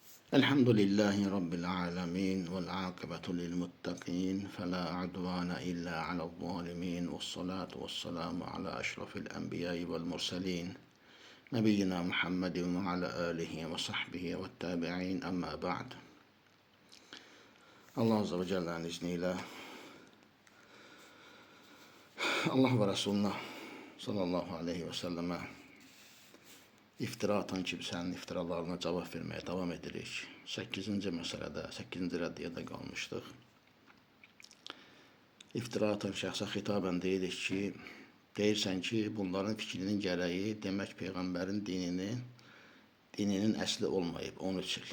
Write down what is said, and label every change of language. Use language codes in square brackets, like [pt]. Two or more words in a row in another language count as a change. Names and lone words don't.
[ar] الحمد لله رب العالمين والعاقبة للمتقين فلا عدوان إلا على الظالمين والصلاة والسلام على أشرف الأنبياء والمرسلين نبينا محمد وعلى آله وصحبه والتابعين أما بعد. [az] Allah Azze ve Celle'nin izniyle Allah ve Resulüne [ar] صلى الله عليه وسلم [az] İftira atan kimsənin iftiralarına cavab verməyə davam edirik. 8-ci məsələdə, 8-ci rəddiyədə qalmışdıq. İftira atan şəxsə xitabən deyirik ki, deyirsən ki, bunların fikrinin gərəyi demək Peyğəmbərin dininin əsli olmayıb, 13 il.